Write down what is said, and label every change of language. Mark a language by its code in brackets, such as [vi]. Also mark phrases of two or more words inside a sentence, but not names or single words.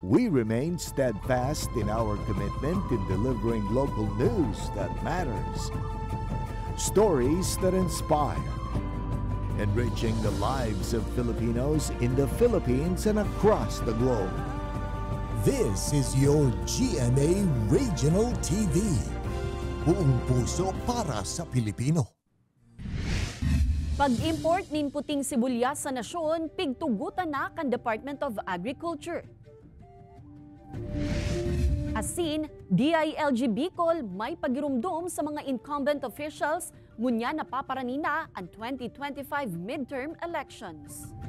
[en] We remain steadfast in our commitment in delivering local news that matters, stories that inspire, enriching the lives of Filipinos in the Philippines and across the globe. This is your GMA Regional TV. [tl] Buong puso para sa Pilipino. [bik] Pag-import nin puting sibuyas sa nasyon, pigtugutan na kan Department of Agriculture. Asin, DILG Bicol may pagirumdum sa mga [en] incumbent officials [bik] ngunya napaparanina ang 2025 [en] midterm elections.